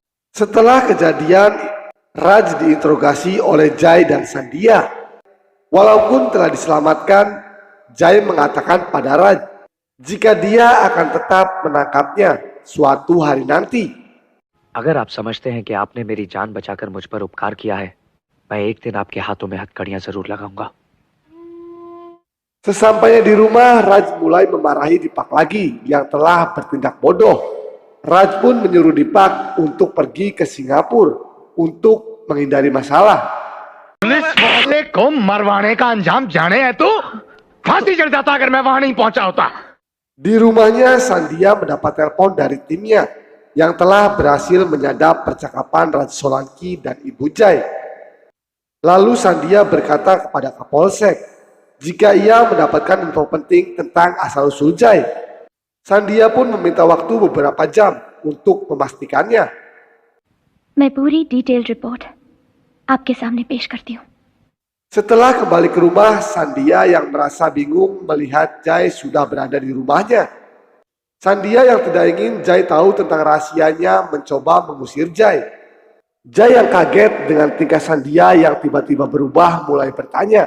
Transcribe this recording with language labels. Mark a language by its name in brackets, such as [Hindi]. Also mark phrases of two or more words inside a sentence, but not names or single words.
[Indonesian] Setelah kejadian, Raj diinterogasi oleh Jai dan Sandia. Walaupun telah diselamatkan, Jai mengatakan pada Raj jika dia akan tetap menangkapnya suatu hari nanti. [Hindi] अगर आप समझते हैं कि आपने मेरी जान बचाकर मुझ पर उपकार किया है, मैं एक दिन आपके हाथों में हथकड़ियां जरूर लगाऊंगा। [Indonesian] Sesampainya di rumah, Raj mulai memarahi Dipak lagi yang telah bertindak bodoh. Raj pun menyuruh Dipak untuk pergi ke Singapura untuk menghindari masalah. [Hindi] पुलिस वाले को मरवाने का अंजाम जाने है तू? फांसी चढ़ जाता अगर मैं वहां नहीं पहुंचा होता। [Indonesian] Di rumahnya, Sandia mendapat telepon dari timnya yang telah berhasil menyadap percakapan Raj Solanki dan Ibu Jai. Lalu Sandia berkata kepada Kapolsek jika ia mendapatkan info penting tentang asal-usul Jai. Sandia pun meminta waktu beberapa jam untuk memastikannya. [Hindi] मैं पूरी [English] detail report [Hindi] आपके सामने पेश करती हूँ। [Indonesian] Setelah kembali ke rumah, Sandia yang merasa bingung melihat Jai sudah berada di rumahnya. Sandia yang tidak ingin Jai tahu tentang rahasianya mencoba mengusir Jai. Jai yang kaget dengan tingkah Sandia yang tiba-tiba berubah mulai bertanya.